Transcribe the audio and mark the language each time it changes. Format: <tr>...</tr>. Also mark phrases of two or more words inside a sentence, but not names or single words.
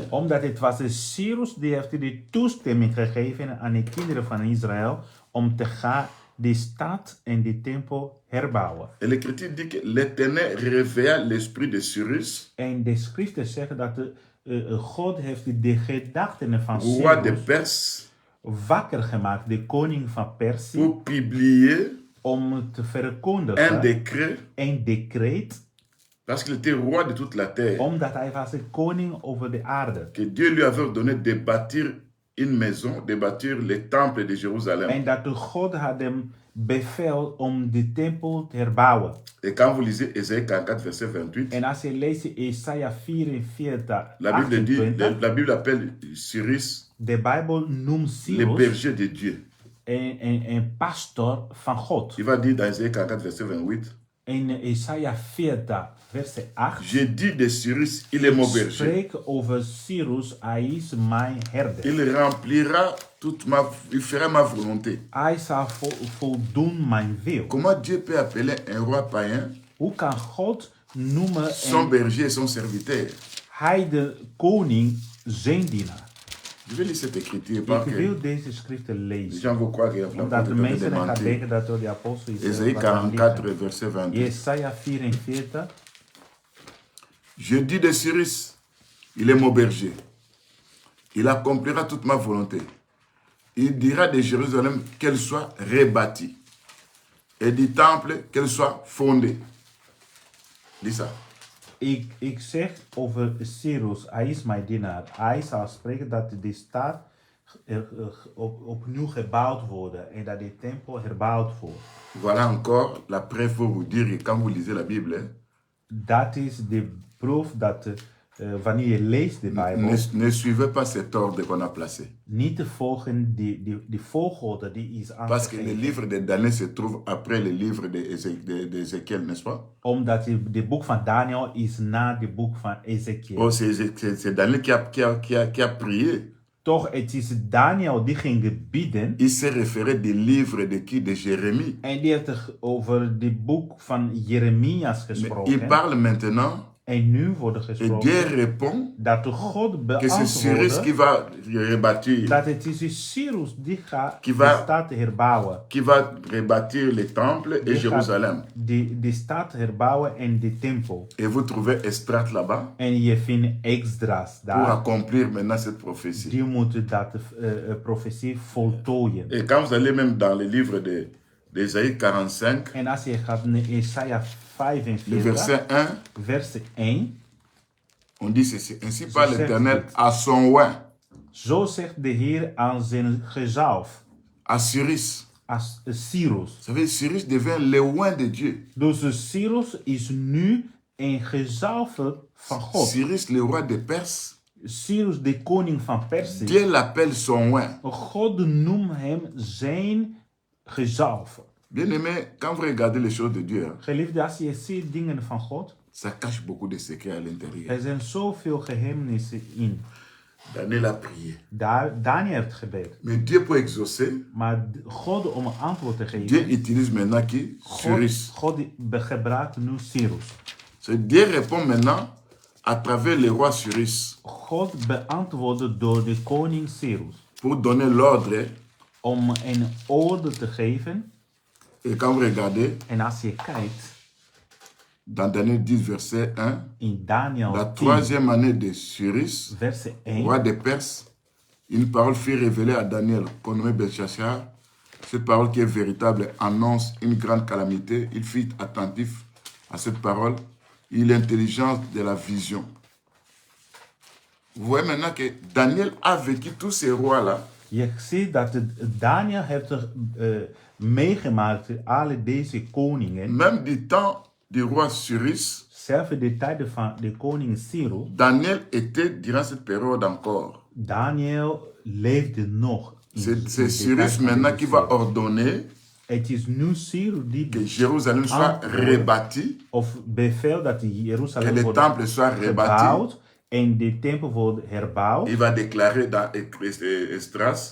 <nl>Omdat het was de Cyrus die heeft de toestemming gegeven aan de kinderen van Israël om te gaan de stad en de tempel herbouwen.</nl> <fr>Et l'Écriture dit que l'Éternel réveilla l'esprit de Cyrus,</fr> <nl>En de schriften zeggen dat God heeft de gedachten van</nl> <fr>roi de</fr> <nl>Cyrus</nl> <fr>Perse,</fr> <nl>wakker gemaakt, de koning van Persie,</nl> <fr>pour publier</fr> <nl>om te</nl> <fr>un</fr> <nl>verkondigen</nl> <fr>décret,</fr> <nl>een decreet,</nl> <fr>parce qu'il était roi de toute la terre,</fr> <nl>omdat hij was de koning over de aarde.</nl> <fr>que Dieu lui avait ordonné de bâtir une maison, de bâtir le temple de Jérusalem.</fr> <nl>En dat de God had hem bevel om de tempel te herbouwen.</nl> <fr>Et quand vous lisez Ésaïe 44, verset 28,</fr> <nl>En als je leest Jesaja 44,</nl> <fr>la Bible, dit,</fr> <nl>28,</nl> <fr>la Bible appelle Cyrus</fr> <nl>de Bijbel noemt</nl> <fr>le</fr> <nl>Cyrus</nl> <fr>berger de Dieu.</fr> <nl>een pastor van God.</nl> <fr>Il va dire dans Ésaïe 44, verset 28,</fr> <nl>In Jesaja 40,</nl> <fr>verset 8, j'ai dit de Cyrus, il est mon berger.</fr> <nl>spreek over Cyrus, hij is mijn herder.</nl> <fr>Il remplira il fera ma volonté.</fr> <nl>Hij zal voldoen mijn wil.</nl> <fr>Comment Dieu peut appeler un roi païen</fr> <nl>Hoe kan God noemen</nl> <fr>son berger et son serviteur?</fr> <nl>hij de koning zijn dienaar?</nl> <fr>Je vais lire cette écriture</fr> <nl>Ik</nl> <fr>parce que</fr> <nl>wil deze schriften</nl> <fr>les</fr> <nl>lezen.</nl> <fr>gens vont croire qu'il y a</fr> <nl>Omdat de mensen gaan</nl> <fr>mentir.</fr> <nl>denken dat door de apostel is.</nl> <fr>Ésaïe 44, verset 28.</fr> <nl>Jesaja 44.</nl> <fr>Je dis de Cyrus, il est mon berger. Il accomplira toute ma volonté. Il dira de Jérusalem qu'elle soit rebâtie. Et du temple qu'elle soit fondée. Dis ça.</fr> <nl>Ik zeg over Cyrus, hij is mijn dienaar. Hij zal spreken dat de stad opnieuw gebouwd wordt en dat de tempel herbouwd wordt.</nl> <fr>Voilà encore la preuve pour vous dire que quand vous lisez la Bible,</fr> <nl>Dat is de proef dat wanneer je leest de Bijbel,</nl> <fr>ne suivez pas cet ordre qu'on a placé.</fr> <nl>niet te volgen die volgorde die is</nl> <fr>Parce que le</fr> <nl>aangegeven.</nl> <fr>livre de Daniel se trouve après le livre d'Ézéchiel, n'est-ce pas?</fr> <nl>Omdat de boek van Daniel is na de boek van Ezekiel.</nl> <fr>Oh, c'est Daniel qui a prié.</fr> <nl>Toch, het is Daniel die ging bidden.</nl> <fr>Il s'est référé des livres de qui? De Jérémie.</fr> <nl>En die heeft over het boek van Jeremias</nl> <fr>Mais</fr> <nl>gesproken.</nl> <fr>il parle maintenant</fr> <nl>En nu wordt er</nl> <fr>et</fr> <nl>gesproken</nl> <fr>Dieu répond</fr> <nl>dat de God</nl> <fr>que c'est Cyrus qui</fr> <nl>beantwoordt</nl> <fr>va rebâtir,</fr> <nl>dat het is Cyrus die gaat</nl> <fr>Die va-</fr> <nl>de stad herbouwen.</nl> <fr>qui va rebâtir le temple et</fr> <nl>Die gaat</nl> <fr>Jérusalem.</fr> <nl>de stad herbouwen en de tempel.</nl> <fr>Et vous trouvez Estrate là-bas</fr> <nl>En je vindt Exdras</nl> <fr>pour</fr> <nl>daar.</nl> <fr>accomplir maintenant cette prophétie.</fr> <nl>Die moeten dat profetie voltooien.</nl> <fr>Et quand vous allez même dans le livre d'Ésaïe 45,</fr> <nl>En als je gaat naar Jesaja</nl> <fr>le</fr> <nl>45,</nl> <fr>verset 1, verset 1. on dit ceci. Ainsi</fr> <nl>Zo</nl> <fr>parle</fr> <nl>zegt</nl> <fr>l'Éternel</fr> <nl>het.</nl> <fr>à son oin,</fr> <nl>Zo zegt de Heer aan zijn gezalf,</nl> <fr>à Cyrus.</fr> <nl>als Cyrus.</nl> <fr>Vous savez, Cyrus devient le oin de Dieu.</fr> <nl>Dus Cyrus is nu een gezalfde van God.</nl> <fr>Cyrus, le roi de Perse,</fr> <nl>Cyrus, de koning van Perzië.</nl> <fr>Dieu l'appelle son oin.</fr> <nl>God noemt hem zijn gezalfde.</nl> <fr>Bien aimé, quand vous regardez les choses de Dieu, hein,</fr> <nl>Geliefde, als je ziet dingen van God,</nl> <fr>ça cache beaucoup de secrets à l'intérieur.</fr> <nl>er zijn zoveel geheimenis in.</nl> <fr>Daniel a prié.</fr> <nl>Daniel heeft gebed.</nl> <fr>Mais Dieu pour exaucer,</fr> <nl>Maar God om een antwoord te</nl> <fr>Dieu</fr> <nl>geven,</nl> <fr>utilise maintenant qui? Cyrus.</fr> <nl>God gebruikt nu Cyrus.</nl> <fr>Dieu répond maintenant à travers le roi Cyrus</fr> <nl>God beantwoordde door de koning Cyrus.</nl> <fr>pour donner l'ordre.</fr> <nl>Om een orde te geven.</nl> <fr>Et quand vous regardez,</fr> <nl>En als je kijkt,</nl> <fr>dans Daniel 10, verset 1,</fr> <nl>in Daniel</nl> <fr>la</fr> <nl>10,</nl> <fr>troisième année de Cyrus,</fr> <nl>verset 1,</nl> <fr>roi de Perse, une parole fut révélée à Daniel, qu'on nommait Belchassar. Cette parole qui est véritable annonce une grande calamité. Il fut attentif à cette parole. Il a l'intelligence de la vision. Vous voyez maintenant que Daniel a vécu tous ces rois-là.</fr> <nl>je ziet dat Daniel heeft meegemaakt alle deze koningen.</nl> <fr>Même du temps du roi Cyrus,</fr> <nl>Zelfs de tijden van de koning Cyrus.</nl> <fr>Daniel était durant cette période encore.</fr> <nl>Daniel leefde nog.</nl> <fr>C'est Cyrus maintenant qui va ordonner</fr> <nl>Het is nu Cyrus die</nl> <fr>que Jérusalem soit rebâti,</fr> <nl>of bevel dat</nl> <fr>que</fr> <nl>Jeruzalem</nl> <fr>le</fr> <nl>wordt</nl> <fr>temple soit rebâti.</fr> <nl>gebouwd en de tempel wordt herbouwd.</nl> <fr>Il va déclarer dans Esdras,</fr>